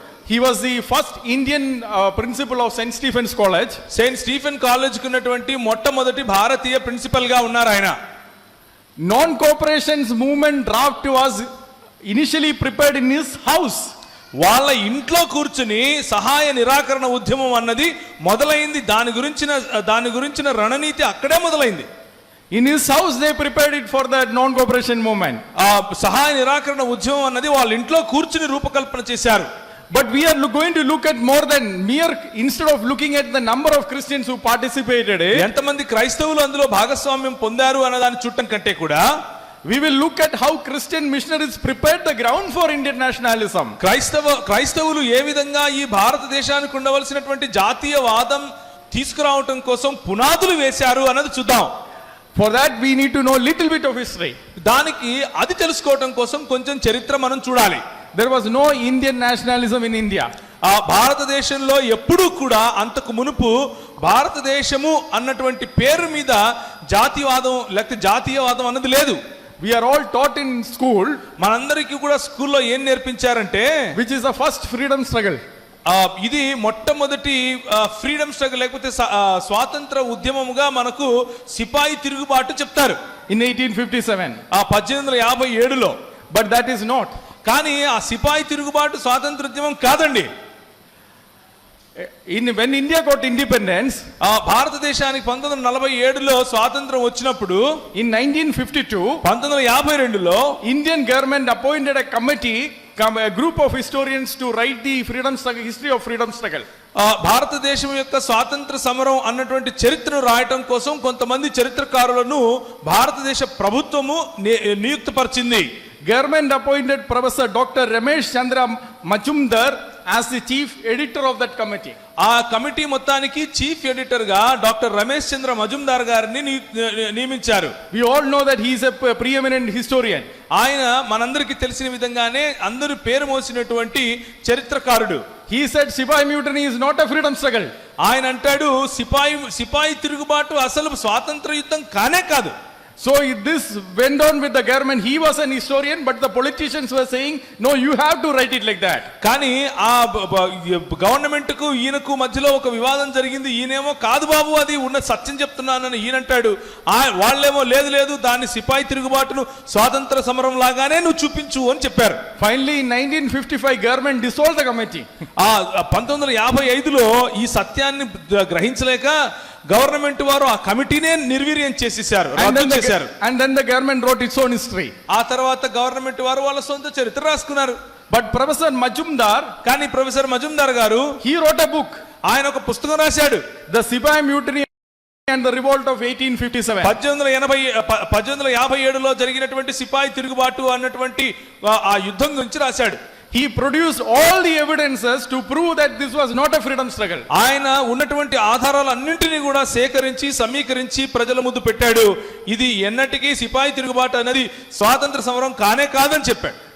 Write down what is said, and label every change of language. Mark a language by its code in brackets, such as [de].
[en] He was the first Indian principal of St. Stephen's College. [te] Saint Stephen కాలేజ్కి ఉన్నటువంటి మొట్టమొదటి భారతీయ principal గా ఉన్నారు ఆయన. [en] Non-cooperation's movement draft was initially prepared in his house. [te] వాళ్ళ ఇంట్లో కూర్చుని సహాయ నిరాకరణ ఉద్యమం అన్నది మొదలైంది. దాని గురించిన రణనీతి అక్కడే మొదలైంది. [en] In his house they prepared it for the non-cooperation movement. [te] ఆ సహాయ నిరాకరణ ఉద్యమం అన్నది వాళ్ళ ఇంట్లో కూర్చుని రూపకల్పన చేశారు. [en] But we are going to look at more than mere, instead of looking at the number of Christians who participated in, [te] ఎంతమంది క్రైస్తవులు అందులో భాగస్వామ్యం పొందారు అన్నదాన్ని చూడటం కంటే కూడా [en] we will look at how Christian missionaries prepared the ground for Indian nationalism. [te] క్రైస్తవులు ఏ విధంగా ఈ భారతదేశానికి ఉండవలసినటువంటి జాతీయవాదం తీసుకురావటం కోసం పునాదులు వేశారు అన్నది చూద్దాం. [en] For that we need to know little bit of history. [te] దానికి అది తెలుసుకోవటం కోసం కొంచెం చరిత్ర మనం చూడాలి. [en] There was no Indian nationalism in India. [te] ఆ భారతదేశంలో ఎప్పుడూ కూడా అంతకు మునుపు భారతదేశము అన్నటువంటి పేరు మీద జాతీయవాదం లేకపోతే జాతీయవాదం అన్నది లేదు. [en] We are all taught in school, [te] మనందరికీ కూడా స్కూల్లో ఏం నేర్పించారంటే, [en] which is the first freedom struggle. [te] ఇది మొట్టమొదటి [en] freedom struggle [te] లేకపోతే స్వాతంత్ర ఉద్యమముగా మనకు సిపాయి తిరుగుబాటు చెప్తారు [en] In 1857. [te] 1857లో. [en] But that is not. [te] కానీ ఆ సిపాయి తిరుగుబాటు స్వాతంత్ర ఉద్యమం కాదండి. [en] When India got independence, [te] భారతదేశానికి 1947లో స్వాతంత్రం వచ్చినప్పుడు, [en] in 1952, [te] 1952లో [en] Indian government appointed a committee, a group of historians to write the freedom struggle, history of freedom struggle. [te] భారతదేశం యొక్క స్వాతంత్ర సమరం అన్నటువంటి చరిత్రను రాయటం కోసం కొంతమంది చరిత్రకారులను భారతదేశ ప్రభుత్వము నియుక్తపరిచింది. [en] Government appointed Professor Dr. Ramesh Chandra Majumdar as the chief editor of that committee. [te] ఆ కమిటీ మొత్తానికి చీఫ్ ఎడిటర్ గా డాక్టర్ రమేష్ చంద్ర మజుందార్ గారిని నియమించారు. [en] We all know that he is a preeminent historian. [te] ఆయన మనందరికీ తెలిసిన విధంగానే అందరి పేరు మోసినటువంటి చరిత్రకారుడు. [en] He said Sipai mutiny is not a freedom struggle. [te] ఆయన అంటాడు సిపాయి తిరుగుబాటు అసలు స్వాతంత్ర యుద్ధం కానే కాదు. [en] So this went on with the government. He was an historian, but the politicians were saying, no, you have to write it like that. [te] కానీ ఆ గవర్నమెంట్ కు ఈయనకు మధ్యలో ఒక వివాదం జరిగింది. ఈయనేమో కాదు బాబు, అది ఉన్న సత్యం చెప్తున్నానని ఈయనంటాడు. వాళ్ళేమో లేదు దాన్ని సిపాయి తిరుగుబాటును స్వాతంత్ర సమరం లాగానే నువ్వు చూపించు అని చెప్పారు. [en] Finally in 1955 government dissolved the committee. [te] 1955లో ఈ సత్యాన్ని గ్రహించలేక గవర్నమెంట్ వారు ఆ కమిటీనే నిర్వీర్యం చేసేశారు, రద్దు చేశారు. [en] And then the government wrote its own history. [te] ఆ తర్వాత గవర్నమెంట్ వారు వాళ్ళ సొంత చరిత్ర రాసుకున్నారు. [en] But Professor Majumdar, [te] కానీ ప్రొఫెసర్ మజుందార్ గారు [en] he wrote a book. [te] ఆయన ఒక పుస్తకం రాశాడు, [en] The Sipai Mutiny and the Revolt of 1857. [te] 1857లో జరిగినటువంటి సిపాయి తిరుగుబాటు అన్నటువంటి ఆ యుద్ధం గురించి రాశాడు. [en] He produced all the evidences to prove that this was not a freedom struggle. [te] ఆయన ఉన్నటువంటి ఆధారాలన్నింటినీ కూడా సేకరించి సమీకరించి ప్రజల ముందు పెట్టాడు. ఇది ఎన్నటికీ సిపాయి తిరుగుబాటు అనేది స్వాతంత్ర సమరం కానే కాదని చెప్పాడు.